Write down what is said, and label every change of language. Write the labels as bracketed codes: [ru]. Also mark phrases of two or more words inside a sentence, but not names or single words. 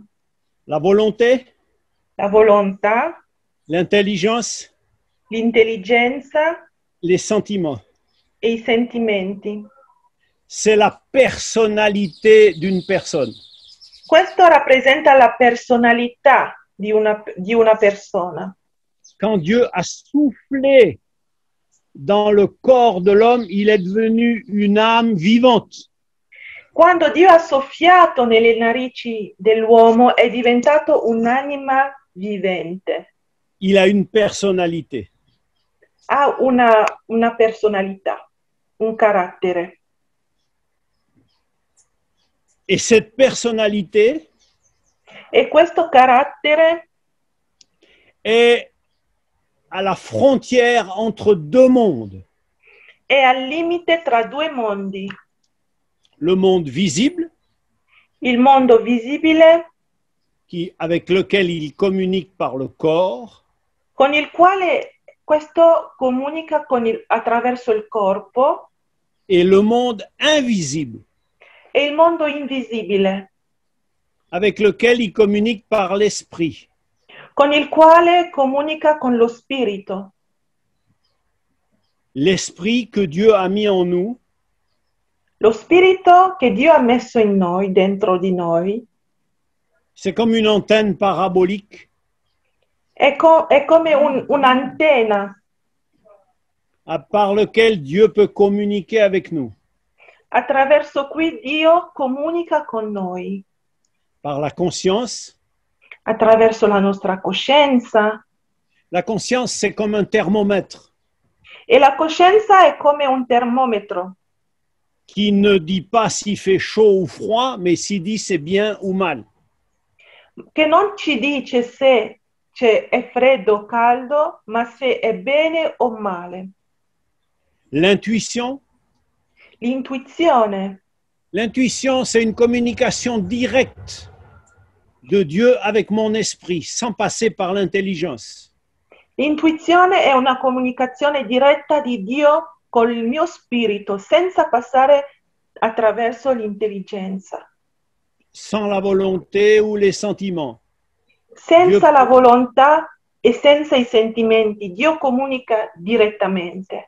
[fr] La volonté, [it] La volontà, [fr] l'intelligence, [it] l'intelligenza [fr] les sentiments. [it] e i sentimenti. [fr] C'est la personnalité d'une personne. [it] Questo rappresenta la personalità di una persona. [fr] Quand Dieu a soufflé dans le corps de l'homme, il est devenu une âme vivante. [it] Quando Dio ha soffiato nelle narici dell'uomo è diventato un'anima vivente. [fr] Il a une personnalité. [it] Ha una personalità, un carattere. [fr] Et cette personnalité [it] E questo carattere [fr] est à la frontière entre deux mondes. [it] è al limite tra due mondi. [fr] Le monde visible, [it] Il mondo visibile, [fr] avec lequel il communique par le corps, [it] con il quale questo comunica attraverso il corpo, [fr] et le monde invisible, [it] e il mondo invisibile, [fr] avec lequel il communique par l'esprit. [it] con il quale comunica con lo spirito. [fr] L'esprit que Dieu a mis en nous [it] Lo spirito che Dio ha messo in noi, dentro di noi, [fr] c'est comme une antenne parabolique [it] è come un'antenna [fr] par lequel Dieu peut communiquer avec nous, [it] attraverso cui Dio comunica con noi, [fr] par la conscience. [it] attraverso la nostra coscienza. [fr] La conscience, c'est comme un thermomètre [it] E la coscienza è come un termometro [fr] qui ne dit pas s'il fait chaud ou froid, mais s'il dit c'est bien ou mal. [it] che non ci dice se è freddo o caldo, ma se è bene o male. [fr] L'intuition, [it] L'intuizione. [fr] l'intuition, c'est une communication directe de Dieu avec mon esprit, sans passer par l'intelligence. [it] L'intuizione è una comunicazione diretta di Dio con il mio spirito, senza passare attraverso l'intelligenza. [fr] Sans la volonté ou les sentiments. [it] Senza la volontà e senza i sentimenti, Dio comunica direttamente.